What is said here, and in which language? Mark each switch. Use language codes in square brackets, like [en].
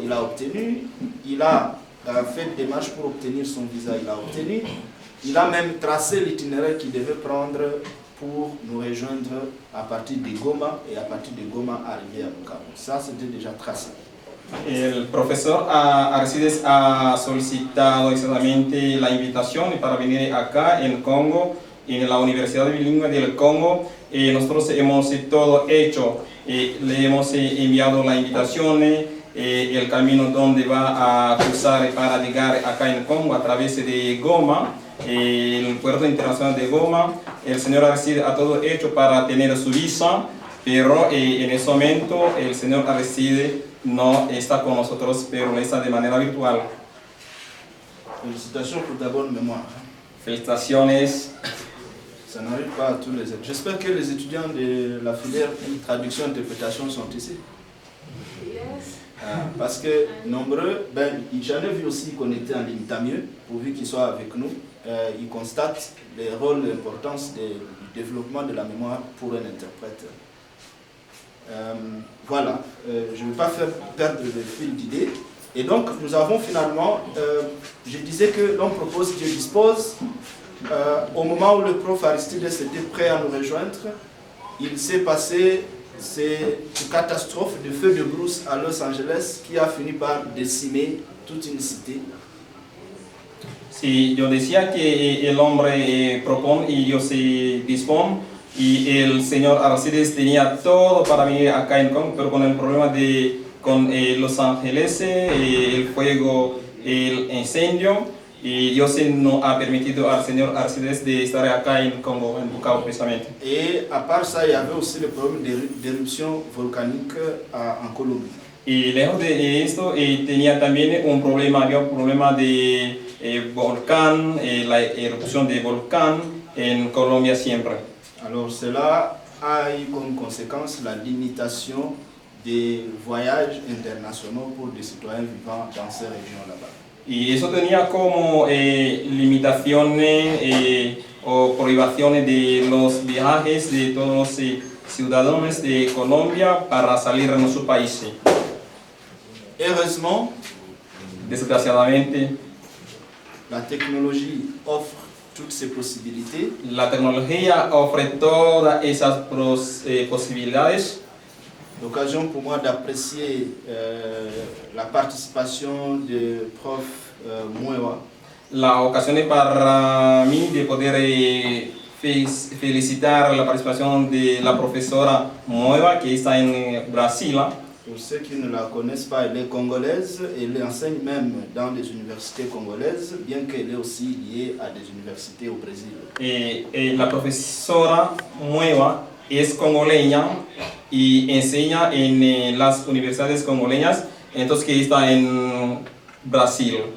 [fr] Il a obtenu, il a fait des démarches pour obtenir son visa, il a obtenu. Il a même tracé l'itinéraire qu'il devait prendre pour nous rejoindre à partir de Goma et à partir de Goma arriver à Bukavu. Ça, c'était déjà tracé. [es] El profesor Aristides ha solicitado exactamente la invitación para venir acá en Congo, en la Universidad Bilingüe del Congo. Nosotros hemos todo hecho, le hemos enviado la invitación, el camino donde va a cruzar para llegar acá en Congo a través de Goma, el puerto internacional de Goma. El señor Aristides ha todo hecho para tener su visa, pero en ese momento el señor Aristides no está con nosotros, pero está de manera virtual. [fr] Félicitations pour ta bonne mémoire. [es] Felicitaciones [fr] Ça n'arrive pas à tous les étudiants. J'espère que les étudiants de la filière traduction-interprétation sont ici. Parce que nombreux, j'en ai vu aussi qu'on était en ligne, tant mieux, pourvu qu'ils soient avec nous. Ils constatent les rôles, l'importance du développement de la mémoire pour un interprète. Voilà, je ne vais pas faire perdre le fil d'idée. Et donc, nous avons finalement, je disais que l'on propose, Dieu dispose. Au moment où le prof Aristides était prêt à nous rejoindre, il s'est passé cette catastrophe de feu de brousse à Los Angeles qui a fini par décimer toute une cité. [es] Sí, yo decía que el hombre propone y Dios se dispone, y el señor Aristides tenía todo para venir acá en Congo, pero con el problema con Los Ángeles, el fuego, el incendio, y Dios no ha permitido al señor Aristides de estar acá en Congo, en Bukavu precisamente. [fr] Et à part ça, il y avait aussi le problème d'éruption volcanique en Colombie. [es] Y lejos de esto, tenía también había un problema de volcán, la erupción de volcán en Colombia siempre. [fr] Alors cela a eu comme conséquence la limitation des voyages internationaux pour des citoyens vivant dans ces régions là-bas. [es] Y eso tenía como limitaciones o prohibiciones de los viajes de todos los ciudadanos de Colombia para salir de nuestro país. [fr] Heureusement, [es] desgraciadamente, [fr] la technologie offre toutes ces possibilités. [es] La tecnología ofrece todas esas posibilidades. [fr] L'occasion pour moi d'apprécier la participation de prof Mueva. [es] La ocasión para mí de poder felicitar la participación de la profesora Mueva, que está en Brasil. [fr] Pour ceux qui ne la connaissent pas, elle est congolaise et elle enseigne même dans des universités congolaises, bien qu'elle est aussi liée à des universités au Brésil. [es] La profesora Mueva es congoleña y enseña en las universidades congoleñas, entonces que está en Brasil.